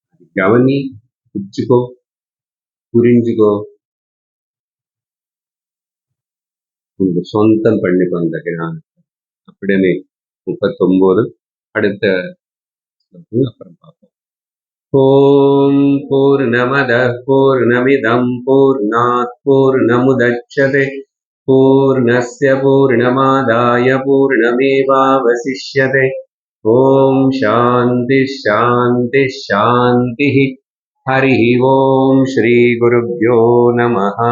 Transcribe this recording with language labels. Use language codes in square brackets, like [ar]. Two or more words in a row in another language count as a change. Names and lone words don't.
[ta] கவனி, புரிஞ்சுக்கோ, புரிஞ்சுக்கோ, உங்க சொந்தம் பண்ணிக்கோ அந்த ஞானம் அப்படின்னு 39 அடுத்த அப்புறம் பார்ப்போம். [sa] ओम् पूर्णमदः पूर्णमिदं पूर्णात् पूर्णमुदच्यते पूर्णस्य पूर्णमादाय पूर्णमेवावशिष्यते. ओम् शान्ति शान्ति शान्ति. हरिः ओम श्री गुरुभ्यो नमः.